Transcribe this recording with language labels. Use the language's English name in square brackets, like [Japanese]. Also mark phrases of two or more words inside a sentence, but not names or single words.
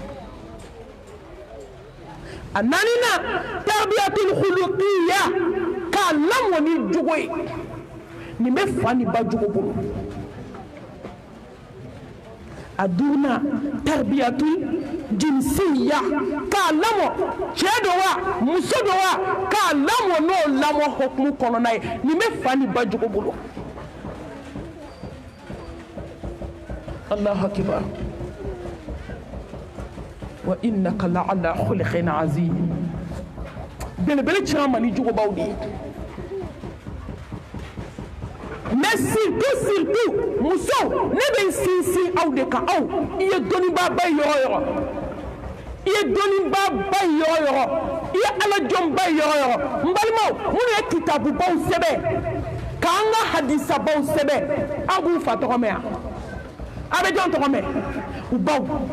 [Bambara] a naaninan [Arabic] التربية الخلقية [Bambara] k'a lamɔ ni jogo ye nin bɛ fa ni ba jogo bolo a duurunan [Arabic] التربية الجنسية [Bambara] k'a lamɔ cɛ don wa muso don wa k'a lamɔ n'o lamɔ hukumu kɔnɔna ye nin bɛ fa ni ba jogo bolo [Arabic] الله أكبر وإنك لعلى خلق عظيم [Bambara] belebele caman ni jogobaw de ye [French] mais surtout [Bambara] muso ne bɛ n sinsin aw de kan aw i ye dɔnnibaba ye yɔrɔ yɔrɔ i ye dɔnnibaba ye yɔrɔ yɔrɔ i ye alajɔnba ye yɔrɔ yɔrɔ n balimaw minnu ye kitabubaw sɛbɛn k'an ka hadisabaw sɛbɛn aw b'u fa tɔgɔ mɛn yan a bɛ jɔn tɔgɔ mɛn u baw